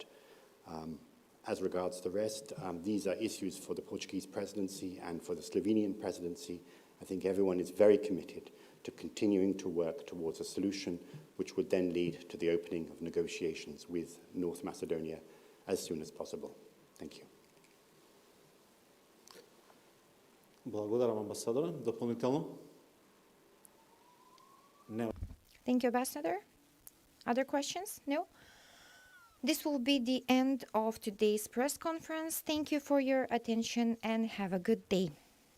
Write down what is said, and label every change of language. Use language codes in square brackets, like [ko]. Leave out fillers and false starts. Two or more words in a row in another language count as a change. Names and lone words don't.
[en] As regards the rest, these are issues for the Portuguese presidency and for the Slovenian presidency. I think everyone is very committed to continuing to work towards a solution which would then lead to the opening of negotiations with North Macedonia as soon as possible. Thank you. [mk] Благодарам, амбасадоре. Дополнително? Не. [en] Thank you, Ambassador. Other questions? No? This will be the end of today's press conference. Thank you for your attention and have a good day.